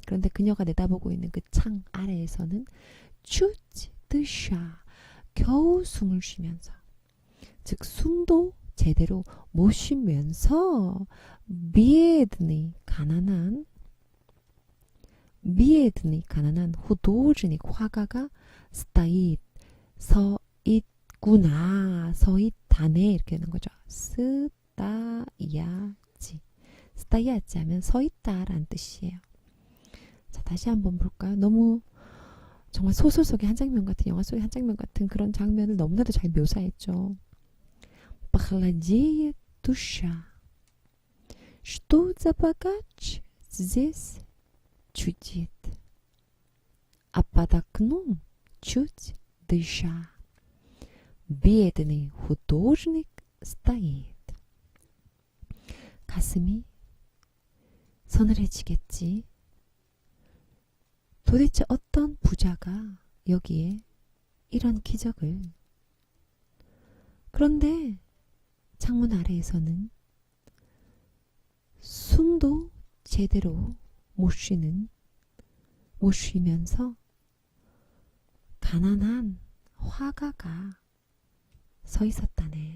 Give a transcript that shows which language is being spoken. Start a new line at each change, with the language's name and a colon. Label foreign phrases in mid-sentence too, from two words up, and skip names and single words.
Korean: 그런데 그녀가 내다보고 있는 그 창 아래에서는
Russian: чуть дыша,
Korean: 겨우 숨을 쉬면서, 즉 숨도 제대로 못 쉬면서 비에드니 가난한 후도즈닉 화가가 스타잇 서 있구나, 서 있다네, 이렇게 되는 거죠. 스타야지 하면 서 있다라는 뜻이에요. 자, 다시 한번 볼까요? 너무 정말 소설 속의 한 장면 같은, 영화 속의 한 장면 같은 그런 장면을 너무나도 잘 묘사했죠.
Russian: Похолодеет душа. Что за богач здесь чудит? А под окном чуть дыша. Бедный художник стоит.
Korean: 가슴이 서늘해지겠지. 도대체 어떤 부자가 여기에 이런 기적을. 그런데 창문 아래에서는 숨도 제대로 못 쉬면서 가난한 화가가 서 있었다네.